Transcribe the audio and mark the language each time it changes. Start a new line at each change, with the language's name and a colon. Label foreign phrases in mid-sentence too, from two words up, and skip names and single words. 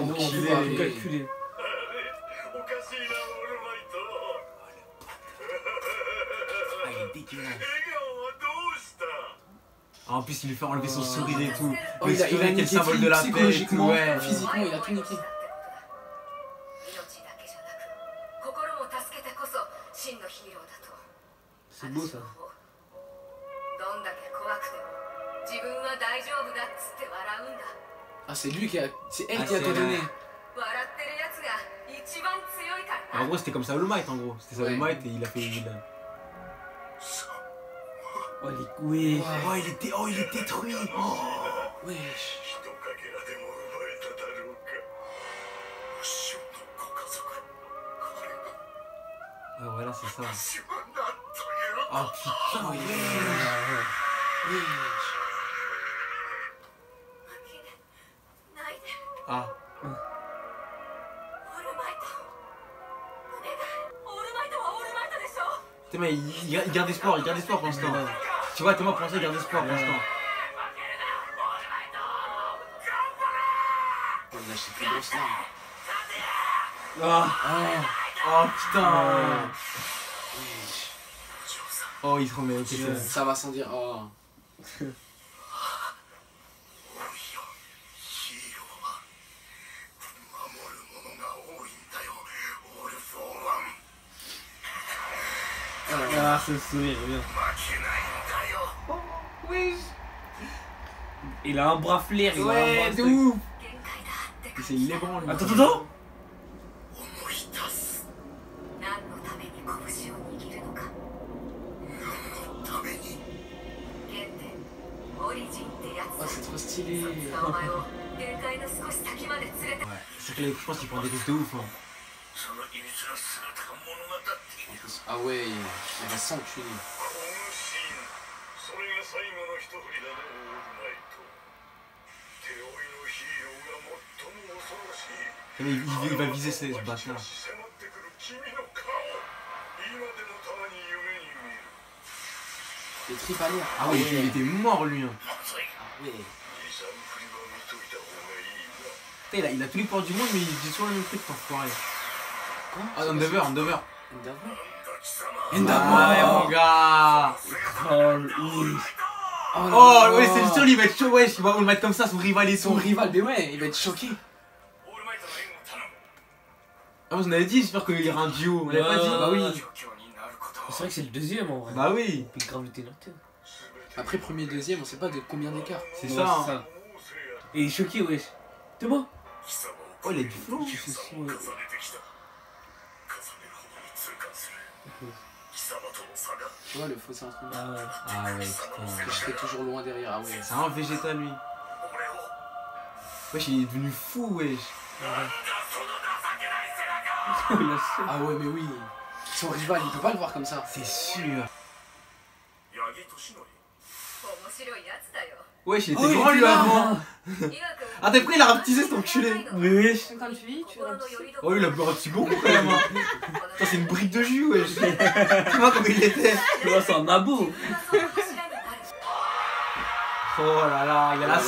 French: enculé, ouais. calculé. Ah, il est dégueulasse. Ah, en plus, il lui fait enlever son sourire et tout. Oh, Le il a sourire qui est le niqué symbole de la paix. et tout, psychologiquement, ouais. physiquement, il a tout niqué.
Japanese: 心も助けてこそ真のヒーローだと
French: C'est beau ça.
Japanese: どんだけ怖くても自分は大丈夫だっつって笑うんだ
French: Ah, c'est lui qui a. C'est elle Ah, qui a c'est tout la- donné.
Japanese: 笑ってるやつが一番強いからな
French: En gros, c'était comme ça All Might en gros. C'était ça Ouais. All Might et il a fait. Oh, oui. Oh, il est détruit. Oh. Wesh.
Japanese: 人かけらでも奪えただろうか星野のご家族これが
French: Ouais, voilà, c'est ça.
Japanese: 私は何という
French: Oh putain, ouais. Wesh.
Japanese: ないで
French: Ah.
Japanese: オールマイトお願いオールマイトはオールマイトでしょ
French: T'es mais il garde espoir pour l'instant. Tu vois, Thomas pour l'instant il garde espoir pour l'instant. Oh, il a acheté plus grosse larme. Ah. Oh putain. Wesh. Oh, il se remet, ok, c'est bon. Ça va sans dire. Oh.
Japanese: ヒーローは守るものが多いんだよオールフォーワン
French: Ah, ce sourire, bien.
Japanese: 負けないんだよ
French: Il a un bras flair, il a un Ouais, bras de ouf.
Japanese: 限界だって
French: C'est l'ébranle. lui. Attends.
Japanese: 思い出す何のために拳を握るのか何のために原点オリジンってやつ
French: Oh, c'est trop stylé.
Japanese: そいつがお前を限界の少し先まで連れて
French: Ouais, c'est que là, je pense qu'il prend des risques de ouf. Hein.
Japanese: その秘密の姿が物語ってい
French: En
Japanese: る
French: plus. Ah ouais, il va s'enculer.
Japanese: このシーンそれが最後の一振りだねオールマイト手負いのヒーローが最も恐ろしい
French: Mais il va viser ce bâtard.
Japanese: 迫ってくる君の顔今でもたまに夢に見る
French: Les tripes à l'air. Ah ouais, il était mort lui. Hein.
Japanese: まずい
French: Ouais.
Japanese: 23振りは見といた方がいいな
French: Putain, il a tous les ports du monde, mais il dit toujours le même truc, t'enfoiré. Quoi? Ah, Endeavor. Endeavor.
Japanese: 貴様
French: Ah ouais, mon gars. Oh, Oh, ouais, c'est sûr, il va être chaud, ouais, il va le mettre comme ça, son rival et Son son. rival, mais ouais, il va être choqué.
Japanese: オールマイトの援護を頼む
French: Ah, vous en avez dit, j'espère qu'il y aura un duo. On l'avait pas dit. Bah oui.
Japanese: 状況になることを
French: C'est vrai que c'est le deuxième en vrai. Bah oui, Il grave le téléphone. Après, premier, deuxième, on sait pas de combien d'écart. c'est Ouais, ça. Hein. c'est ça. Et il est choqué, wesh. T'es moi?
Japanese: 貴様を
French: Oh, il a du flow. Tu fais ça,
Japanese: 重ね
French: ouais.
Japanese: てきた重ねるほどに痛感する貴様との差が
French: Tu vois, le fossé entre nous. Ah ouais. Ah ouais, Que putain. je serai toujours loin derrière. Ah ouais. C'est un végétal lui.
Japanese: 俺を
French: Wesh, il est devenu fou, wesh.
Japanese: なんだその情けない背中
French: Il a chaud. Ah ouais, mais oui. Son rival, il peut pas le voir comme ça. C'est sûr.
Japanese: 八木俊則面白いやつだよ
French: Wesh, il Oh, était il grand était lui là. avant.
Japanese: 伊賀君
French: Ah, t'es prêt, il a rapetissé cet enculé. Mais wesh. Comme tu dis, tu rapetisses. Oh, il a rapetissé beaucoup quand même. Hein. Ça, c'est une brique de jus, wesh. Tu vois comme il était. Là, c'est un abo. Oh là là, il y a la